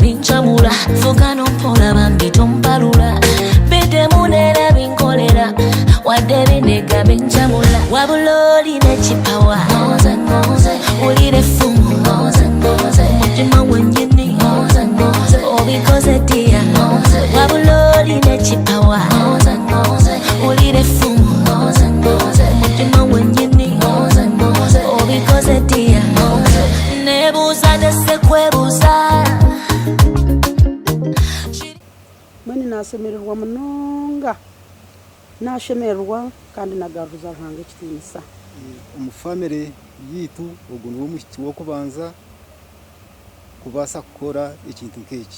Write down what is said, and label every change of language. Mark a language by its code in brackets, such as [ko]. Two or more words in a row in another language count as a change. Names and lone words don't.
[lg] bincamula fuka nompola bambi tompalula bidemu neera binkolera wadde binega bincamula wabula olina ekipawa olina effumu mutima gwennyini obikoze ddiya wabula olina ekipawa olina effumu mutima gwennyini obikoze ddiya nebuuza tesekwebuuza [nyn] mwene nasemererwa munonga nashemererwa kandi nagaruza ruhanga ekitiinisa omufamire yitu ogu niwo mushiki w'okubanza kubaasa kukora ekintu nk'eki.